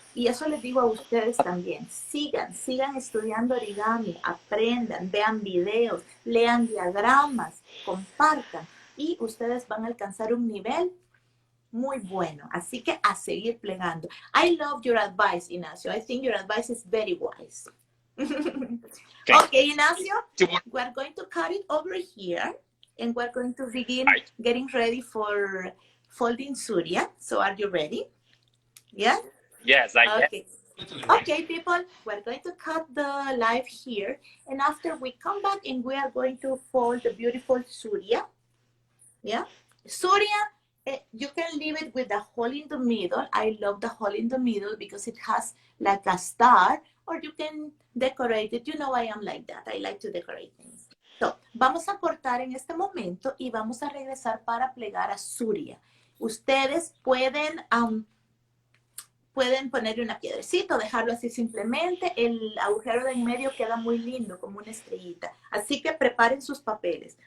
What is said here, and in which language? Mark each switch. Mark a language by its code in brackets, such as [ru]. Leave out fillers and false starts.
[es] Y eso les digo a ustedes también. Sigan estudiando origami, aprendan, vean videos, lean diagramas, compartan y ustedes van a alcanzar un nivel muy bueno. Así que a seguir plegando. [en] I love your advice, Inacio. I think your advice is very wise. Okay, Inacio, we're going to cut it over here and we're going to begin getting ready for folding Surya. So are you ready? Yeah? Yes, I Okay. Okay, people, we're going to cut the live here. And after we come back and we are going to fold the beautiful Surya. Yeah, Surya, you can leave it with the hole in the middle. I love the hole in the middle because it has like a star, or you can decorate it. You know I am like that. I like to decorate things. [es] So, vamos a cortar en este momento y vamos a regresar para plegar a Surya. Ustedes pueden ponerle una piedrecita o dejarlo así simplemente. El agujero de en medio queda muy lindo, como una estrellita. Así que preparen sus papeles.